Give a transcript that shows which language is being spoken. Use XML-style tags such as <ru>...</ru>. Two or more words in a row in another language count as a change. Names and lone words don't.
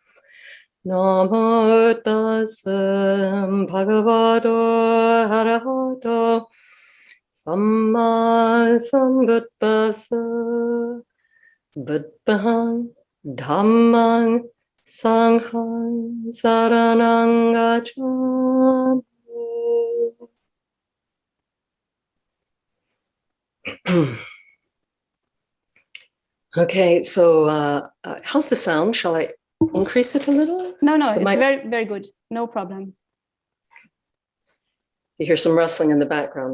<pi>Namo tassa bhagavato arahato samma sambuddhassa. Buddhang Dhammang Sanghang Saranang Gacchami.</pi> <en>Okay, so how's the sound? Shall I increase it a little? No, it's very, very good. No problem. You hear some rustling in the background.</en>